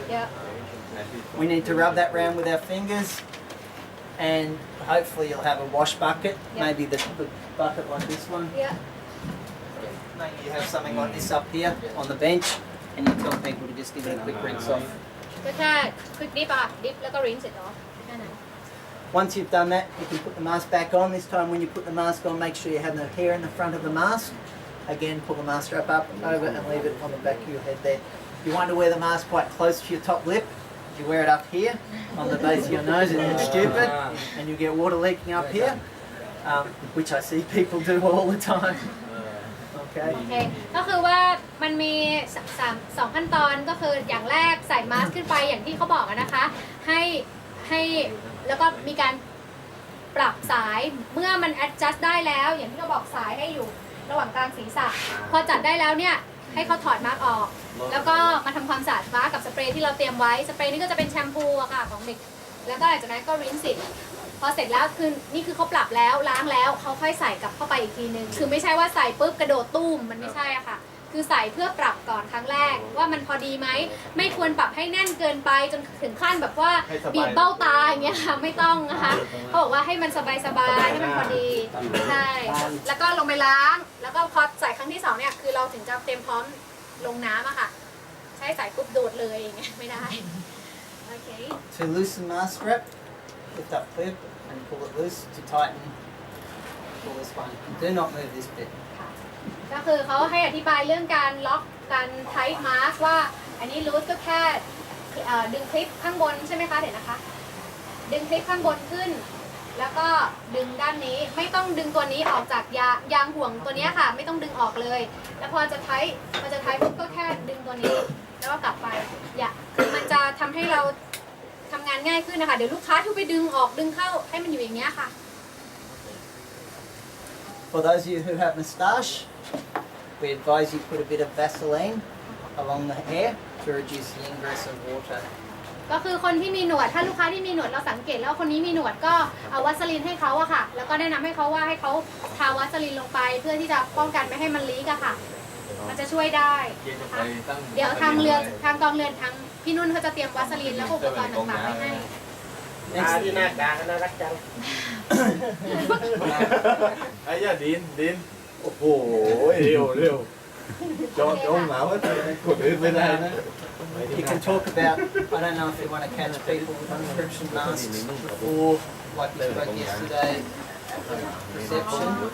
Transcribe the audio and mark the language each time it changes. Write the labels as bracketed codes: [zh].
[en] Yeah. We need to rub that round with our fingers, and hopefully you'll have a wash bucket, maybe the bucket like this one. Yeah. Maybe you have something like this up here on the bench, and you tell people to just give it a quick rinse off. [th] ก็แค่ [en] quick dip [th] อะค่ะ dip แล้วก็ [en] rinse it off [th] แค่นั้น [en] Once you've done that, you can put the mask back on. This time when you put the mask on, make sure you have no hair in the front of the mask. Again, pull the mask strap up over and leave it on the back of your head there. You want to wear the mask quite close to your top lip. You wear it up here on the base of your nose and you're stupid, and you get water leaking up here, which I see people do all the time. Okay. [th] โอเค ก็คือว่ามันมีสองขั้นตอนก็คืออย่างแรกใส่มาสก์ขึ้นไปอย่างที่เขาบอกอะนะคะให้แล้วก็มีการปรับสายเมื่อมัน adjust ได้แล้วอย่างที่เขาบอกสายให้อยู่ระหว่างกลางศีรษะพอจัดได้แล้วเนี่ยให้เขาถอดมาร์กออกแล้วก็มาทำความสะอาดมาร์กกับสเปรย์ที่เราเตรียมไว้สเปรย์นี้ก็จะเป็นแชมพูอะค่ะของเด็กแล้วก็หลังจากนั้นก็รินสิ พอเสร็จแล้วคือนี่คือเขาปรับแล้วล้างแล้วเขาค่อยใส่กลับเข้าไปอีกทีนึงคือไม่ใช่ว่าใส่ปุ๊บกระโดดตุ้มมันไม่ใช่อะค่ะคือใส่เพื่อปรับก่อนครั้งแรกว่ามันพอดีไหมไม่ควรปรับให้แน่นเกินไปจนถึงขั้นแบบว่าบีบเบ้าตาอย่างเงี้ยค่ะไม่ต้องนะคะเขาบอกว่าให้มันสบายๆให้มันพอดีใช่แล้วก็ลงไปล้างแล้วก็พอใส่ครั้งที่สองเนี่ยคือเราถึงจะเตรียมพร้อมลงน้ำอะค่ะใช้ใส่ปุ๊บโดดเลยอย่างเงี้ยไม่ได้โอเค [en] To loosen mask strap, lift up clip and pull it loose. To tighten, pull this one. Do not move this bit. [th] ก็คือเขาให้อธิบายเรื่องการล็อกการไทท์มาร์กว่าอันนี้รูทก็แค่ดึงคลิปข้างบนใช่ไหมคะเดี๋ยวนะคะดึงคลิปข้างบนขึ้นแล้วก็ดึงด้านนี้ไม่ต้องดึงตัวนี้ออกจากยางห่วงตัวนี้ค่ะไม่ต้องดึงออกเลยแล้วพอจะไทท์ปุ๊บก็แค่ดึงตัวนี้แล้วก็กลับไปคือมันจะทำให้เราทำงานง่ายขึ้นนะคะเดี๋ยวลูกค้าที่ไปดึงออกดึงเข้าให้มันอยู่อย่างเงี้ยค่ะ [en] For those of you who have moustache, we advise you put a bit of Vaseline along the hair to reduce the ingress of water. [th] ก็คือคนที่มีหนวดถ้าลูกค้าที่มีหนวดเราสังเกตแล้วคนนี้มีหนวดก็เอาวัสลินให้เขาอะค่ะแล้วก็แนะนำให้เขาว่าให้เขาทาวัสลินลงไปเพื่อที่จะป้องกันไม่ให้มันลีกอะค่ะมันจะช่วยได้นะคะเดี๋ยวทางกองเรือนทางพี่นุ่นเขาจะเตรียมวัสลินแล้วอุปกรณ์ต่างๆไว้ให้ ที่หน้ากลางน่ารักจัง ไอ้ย่าดินโอ้โหเร็วจองหนาวว่าคนอื่นไม่ได้นะ [en] You can talk about, I don't know if you want to catch people with prescription masks before, like we spoke yesterday, reception.